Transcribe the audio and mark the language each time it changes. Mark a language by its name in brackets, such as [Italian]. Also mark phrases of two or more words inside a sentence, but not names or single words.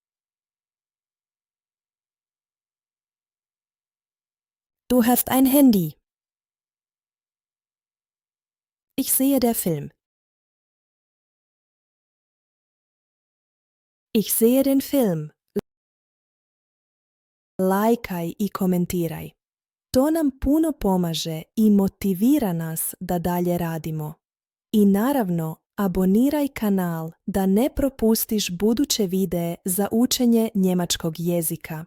[German] Du hast ein Handy. Ich sehe der Film. Ich sehe den Film. [Croatian] lajkaj i komentiraj. To nam puno pomaže i motivira nas da dalje radimo. I naravno, aboniraj kanal da ne propustiš buduće videe za učenje njemačkog jezika.